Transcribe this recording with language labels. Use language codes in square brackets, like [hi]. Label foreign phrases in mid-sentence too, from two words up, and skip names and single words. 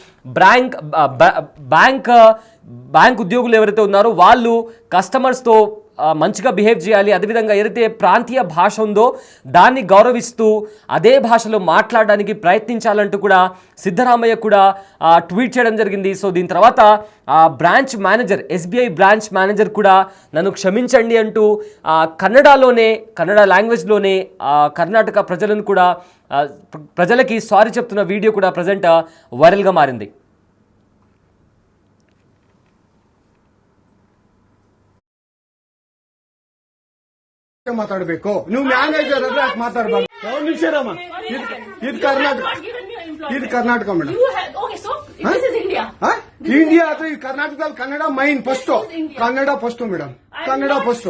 [te] బ్యాంక్ ఉద్యోగులు ఎవరైతే ఉన్నారో వాళ్ళు కస్టమర్స్తో మంచిగా బిహేవ్ చేయాలి, అదేవిధంగా ఏదైతే ప్రాంతీయ భాష ఉందో దాన్ని గౌరవిస్తూ అదే భాషలో మాట్లాడడానికి ప్రయత్నించాలంటూ కూడా సిద్ధరామయ్య కూడా ట్వీట్ చేయడం జరిగింది. సో దీని తర్వాత [en] branch manager, SBI branch manager [te] కూడా నన్ను క్షమించండి అంటూ కన్నడ లాంగ్వేజ్లోనే కర్ణాటక ప్రజలను కూడా ప్రజలకి సారీ చెప్తున్న వీడియో కూడా ప్రజెంట్ వైరల్గా మారింది. [kn] ಮಾತಾಡ್ಬೇಕು ನೀವು ಮ್ಯಾನೇಜರ್ ಅಂದ್ರೆ ಯಾಕೆ ಮಾತಾಡಬಾರ್ದು? ಒಂದು ನಿಮಿಷರಮ್ಮ, ಇದು ಕರ್ನಾಟಕ, ಇದು ಕರ್ನಾಟಕ ಮೇಡಮ್. ಇಂಡಿಯಾ ಅಥವಾ ಈ ಕರ್ನಾಟಕದಲ್ಲಿ ಕನ್ನಡ ಮೈನ್ ಫಸ್ಟ್, ಕನ್ನಡ ಫಸ್ಟ್ ಮೇಡಮ್, ಕನ್ನಡ ಫಸ್ಟ್.